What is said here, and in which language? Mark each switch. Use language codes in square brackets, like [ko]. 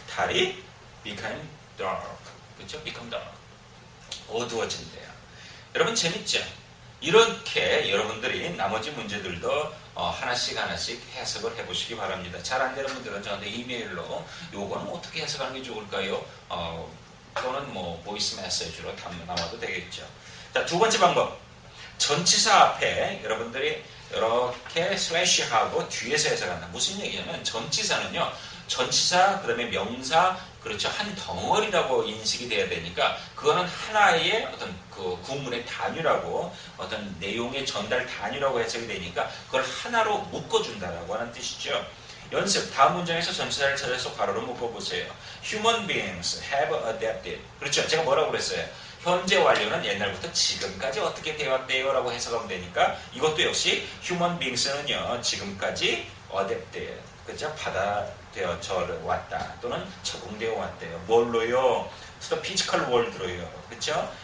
[en] 달이 become dark. [ko] 그렇죠? [en] become dark. [ko] 어두워진대요. 여러분 재밌죠? 이렇게 여러분들이 나머지 문제들도 하나씩 해석을 해보시기 바랍니다. 잘 안 되는 분들은 저한테 이메일로 요거는 어떻게 해석하는 게 좋을까요? 또는 뭐 보이스 메시지로 남아도 되겠죠. 자, 두 번째 방법. 전치사 앞에 여러분들이 이렇게 슬래시하고 뒤에서 해석한다. 무슨 얘기냐면 전치사는요, 전치사 그다음에 명사, 그렇죠, 한 덩어리라고 인식이 돼야 되니까 그거는 하나의 어떤 그 구문의 단위라고, 어떤 내용의 전달 단위라고 해석이 되니까 그걸 하나로 묶어준다라고 하는 뜻이죠. 연습, 다음 문장에서 전치사를 찾아서 괄호로 묶어보세요. [en] Human beings have adapted. [ko] 그렇죠. 제가 뭐라고 그랬어요? 현재 완료는 옛날부터 지금까지 어떻게 되었대요? 라고 해석하면 되니까 이것도 역시 human beings는요, 지금까지 adapted. 그죠? 받아들여져 왔다. 또는 적응되어 왔대요. 뭘로요? [en] to the physical world [ko] 로요. 그죠?